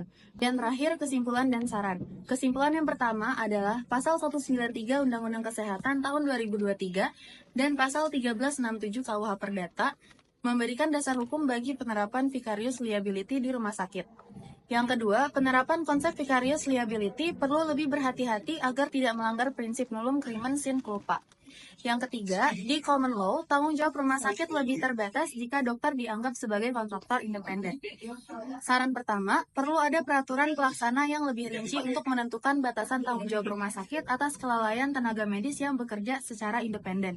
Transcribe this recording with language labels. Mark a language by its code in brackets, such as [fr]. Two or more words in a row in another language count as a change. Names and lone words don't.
[id] Dan terakhir, kesimpulan dan saran. Kesimpulan yang pertama adalah pasal 193 Undang-Undang Kesehatan tahun 2023 dan pasal 1367 KUH Perdata memberikan dasar hukum bagi penerapan [en] vicarious liability [id] di rumah sakit. Yang kedua, penerapan konsep [en] vicarious liability [id] perlu lebih berhati-hati agar tidak melanggar prinsip [la] nullum crimen sine culpa. [id] Yang ketiga, di [en] common law, [id] tanggung jawab rumah sakit lebih terbatas jika dokter dianggap sebagai kontraktor independen. Saran pertama, perlu ada peraturan pelaksana yang lebih rinci untuk menentukan batasan tanggung jawab rumah sakit atas kelalaian tenaga medis yang bekerja secara independen.